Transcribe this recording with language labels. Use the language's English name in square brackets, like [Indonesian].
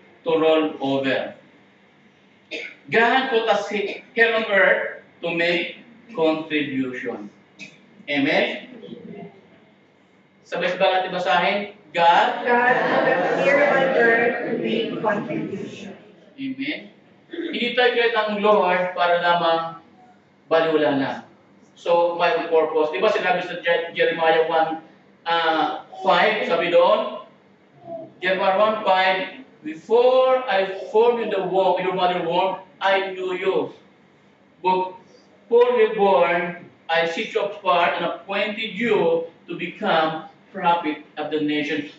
[English] To roll over. God put us here on earth to make contribution. [Filipino] Amen? Sabay-sabay natin basahin. God [English] put us here on earth to make contribution. Amen. [Filipino] Hindi tayo create ng Lord para lamang baliwala na. [English] So, [Filipino] may purpose. Di ba sinabi sa [English] Jeremiah 1:5, [Filipino] sabi doon, [English] Jeremiah 1:5, before I formed you in the womb, in your mother womb, I knew you. Before you were born, I set you apart and appointed you to become prophet of the nation.